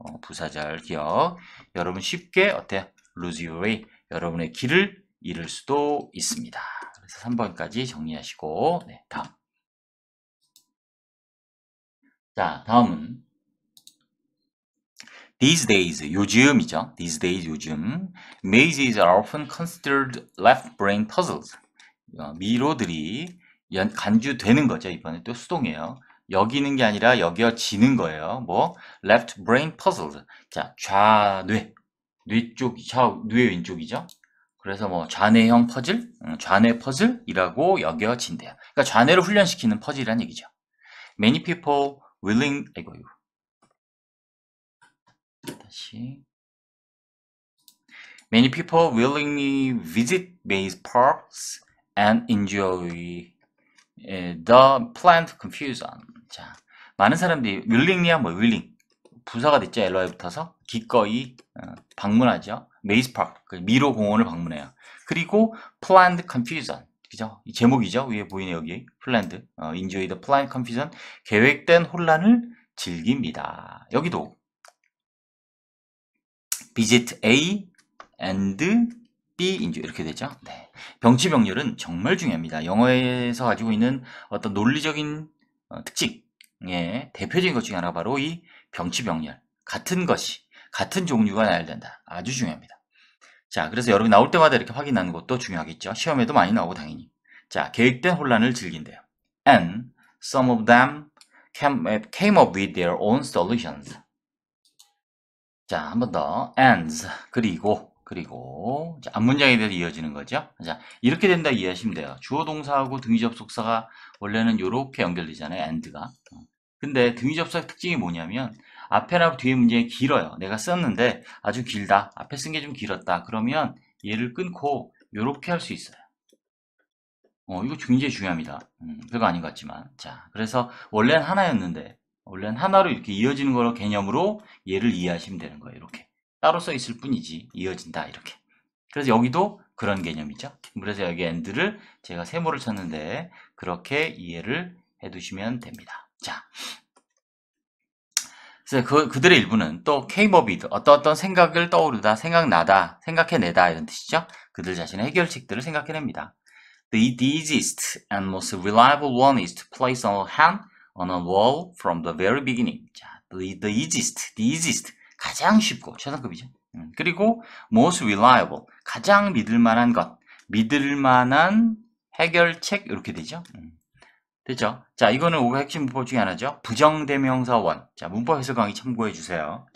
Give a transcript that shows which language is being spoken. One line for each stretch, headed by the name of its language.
Korean: 부사절 기억. 여러분 쉽게 어때요?
English: lose your way.
Korean: 여러분의 길을 잃을 수도 있습니다. 그래서 3번까지 정리하시고 네, 다음. 자, 다음은
English: These days,
Korean: 요즘이죠.
English: These days,
Korean: 요즘.
English: Mazes are often considered left brain puzzles.
Korean: 미로들이 간주되는 거죠. 이번에 또 수동이에요. 여기는 게 아니라 여겨지는 거예요. 뭐 left brain puzzles. 자, 좌뇌. 뇌 쪽, 뇌 왼쪽이죠. 그래서 뭐 좌뇌형 퍼즐, 좌뇌 퍼즐이라고 여겨진대요. 그러니까 좌뇌를 훈련시키는 퍼즐이란 얘기죠.
English: Many people willing,
Korean: 이거. 다시.
English: Many people willingly visit maze parks and enjoy the planned confusion.
Korean: 자, 많은 사람들이 willingly야 뭐 willing 부사가 됐죠. LO에 붙어서 기꺼이 방문하죠. 메이즈 파크, 그 미로 공원을 방문해요. 그리고 planned confusion, 그죠? 이 제목이죠. 위에 보이네 여기 planned,
English: enjoy the planned confusion,
Korean: 계획된 혼란을 즐깁니다. 여기도 visit A and B enjoy 이렇게 되죠. 네. 병치병렬은 정말 중요합니다. 영어에서 가지고 있는 어떤 논리적인 특징의 대표적인 것 중에 하나가 바로 이 병치병렬. 같은 것이, 같은 종류가 나야 된다. 아주 중요합니다. 자, 그래서 여러분 나올 때마다 이렇게 확인하는 것도 중요하겠죠. 시험에도 많이 나오고 당연히. 자, 계획된 혼란을 즐긴대요.
English: And some of them came up with their own solutions.
Korean: 자, 한 번 더. ands, 그리고 자, 앞문장에 대해서 이어지는 거죠. 자, 이렇게 된다 이해하시면 돼요. 주어 동사하고 등위 접속사가 원래는 이렇게 연결되잖아요. and가. 근데 등위 접속사 특징이 뭐냐면 앞에나 뒤에 문장이 길어요. 내가 썼는데 아주 길다. 앞에 쓴 게 좀 길었다. 그러면 얘를 끊고 이렇게 할 수 있어요. 이거 굉장히 중요합니다. 별거 아닌 것 같지만. 자, 그래서 원래는 하나였는데 원래는 하나로 이렇게 이어지는 거로 개념으로 얘를 이해하시면 되는 거예요. 이렇게 따로 써 있을 뿐이지 이어진다 이렇게. 그래서 여기도 그런 개념이죠. 그래서 여기 and를 제가 세모를 쳤는데 그렇게 이해를 해두시면 됩니다. 자, 그래서 그들의 일부는 또 came up with 어떤 생각을 떠오르다, 생각나다, 생각해내다 이런 뜻이죠. 그들 자신의 해결책들을 생각해냅니다.
English: The easiest and most reliable one is to place a hand on a wall from the very beginning.
Korean: 자, the easiest, 가장 쉽고 최상급이죠. 그리고 most reliable, 가장 믿을만한 것, 믿을만한 해결책 이렇게 되죠. 됐죠? 자, 이거는 5가 핵심 문법 중에 하나죠. 부정대명사원. 자, 문법 해설 강의 참고해 주세요.